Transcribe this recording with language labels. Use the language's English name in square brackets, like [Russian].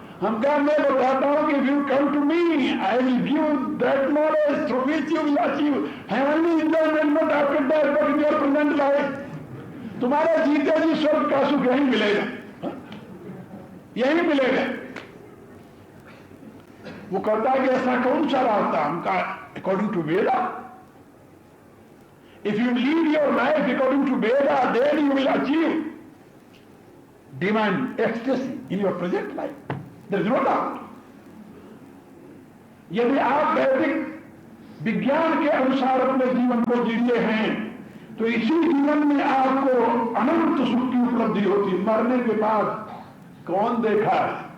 [Hindi] हम क्या, मैं बताता हूं कि [English] You come to me, I will give that knowledge through which you will achieve heavenly enjoyment not after death but in your present life. [Hindi] तुम्हारा जीते जी स्वर्ग का सुख यही मिलेगा, यही मिलेगा। वो कहता है कि ऐसा कौन सा रास्ता? हम कहा, [English] According to Veda, if you lead your life according to Veda, then you will achieve divine ecstasy in your present life. There is no doubt. [Hindi] यदि आप वैदिक विज्ञान के अनुसार अपने जीवन को जीते हैं तो इसी जीवन में आपको अनंत सुख की उपलब्धि होती। मरने के बाद कौन देखा है?